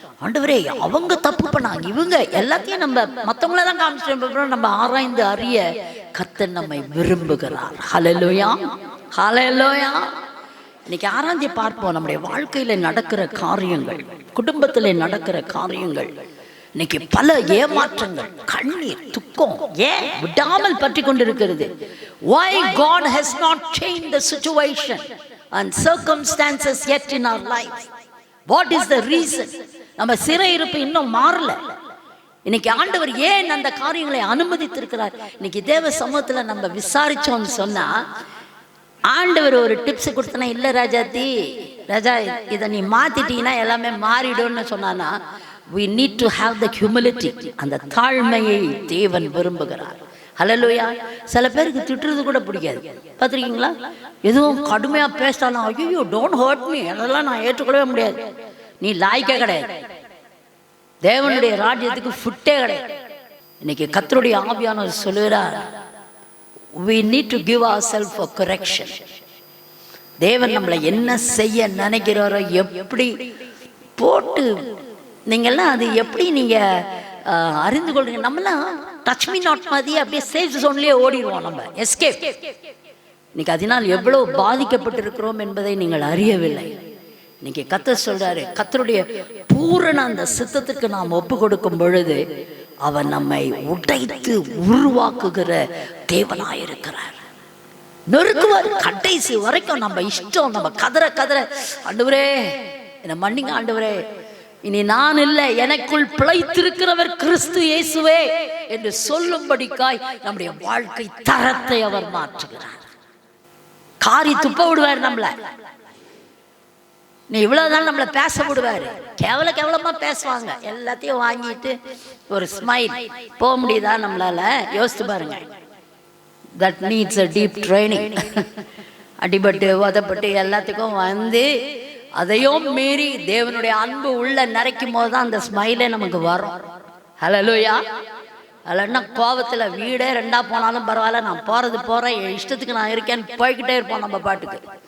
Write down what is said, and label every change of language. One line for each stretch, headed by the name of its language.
Tamil: ஆண்டவரே, அவங்க தப்பு பண்ணாங்க, இவங்க எல்லாத்தையும் நம்ம மற்றவங்கள தான் காமிச்சிட்டு நம்ம ஆராய்ந்து அறிய கர்த்தர் நம்மை விரும்புகிறார். ஹல்லேலூயா, ஹல்லேலூயா. இன்னைக்கு ஆராய்ந்து பார்ப்போம். நம்முடைய வாழ்க்கையில நடக்கிற காரியங்கள், குடும்பத்தில் நடக்கிற காரியங்கள், இன்னைக்கு பல ஏமாற்றங்கள், கண்ணீர், துக்கம் ஏன் விடாமல் பற்றி கொண்டிருக்கிறது?
English: Why God has not changed the situation and circumstances yet in our life? What is the reason?
Tamil: நம்ம சிறையிருப்பு இன்னும் மாறல. இன்னைக்கு ஆண்டவர் ஏன் அந்த காரியங்களை அனுமதித்திருக்கிறார்? இன்னைக்கு தேவ சமூகத்தில் நம்ம விசாரிச்சோம்னு சொன்னா, ஆண்டவர் ஒரு டிப்ஸ் கொடுத்தனா, இல்லை ராஜாத்தி, ராஜா இதை நீ மாத்திட்டீங்கன்னா எல்லாமே மாறிடும்னு சொன்னானா,
English: we need to have the humility.
Tamil: அந்த தாழ்மையை தேவன் விரும்புகிறார். ஹல்லேலூயா. சில பேருக்கு திட்டுறது கூட பிடிக்காது, பார்த்துருக்கீங்களா? எதுவும் கடுமையா பேசினாலும் ஐயோ
English: don't hurt me,
Tamil: அதெல்லாம் நான் ஏற்றுக்கொள்ளவே முடியாது, நீ லாய்க்கே கிடையாது, தேவனுடைய ராஜ்யத்துக்கு ஃபுட்டே கிடையாது. இன்னைக்கு கர்த்தருடைய ஆவியானவர் சொல்லுகிறார்,
English: we need to give ourselves for correction.
Tamil: தேவன் நம்மளை என்ன செய்ய நினைக்கிறாரோ எப்படி போட்டு நீங்கள்லாம் அது எப்படி நீங்கள் அறிந்து கொள்றீங்க? நம்மளாம் டச் மீ நாட் மாதிரி அப்படியே சேஃப் ஜோன்லேயே ஓடிடுவோம், நம்ம எஸ்கேப். இன்னைக்கு அதனால் எவ்வளோ பாதிக்கப்பட்டிருக்கிறோம் என்பதை நீங்கள் அறியவில்லை. இன்னைக்கு கர்த்தர் சொல்றாரு, கர்த்தருடைய பூரண அந்த சித்தத்துக்கு நாம் ஒப்பு கொடுக்கும் பொழுது அவர் நம்மை உடைத்து உருவாக்குகிற தேவனாயிருக்கிறார். நொறுக்குவார் கடைசி வரைக்கும். நம்ம இஷ்டம், நம்ம கதற கதற ஆண்டவரே என்னை மன்னிங்க ஆண்டவரே, இனி நான் இல்லை, எனக்குள் பிழைத்திருக்கிறவர் கிறிஸ்து இயேசுவே என்று சொல்லும்படிக்காய் நம்முடைய வாழ்க்கை தரத்தை அவர் மாற்றுகிறார். காரி துப்ப விடுவார் நம்மள. நீ இவ்வளவுதான் நம்மளை பேச விடுவாரு. கேவலமா பேசுவாங்க, எல்லாத்தையும் வாங்கிட்டு ஒரு ஸ்மைல் போக முடியுதா நம்மளால? யோசித்து பாருங்க.
English: That needs a deep training.
Tamil: அடிபட்டு உதப்பட்டு எல்லாத்துக்கும் வந்து அதையும் மீறி தேவனுடைய அன்பு உள்ள நிறைக்கும் போது தான் அந்த ஸ்மைலே நமக்கு வரும். ஹல்லேலூயா. இல்லைன்னா கோபத்தில் வீடே ரெண்டா போனாலும் பரவாயில்ல, நான் போகிறேன், என் இஷ்டத்துக்கு நான் இருக்கேன்னு போய்கிட்டே இருப்போம் நம்ம பாட்டுக்கு.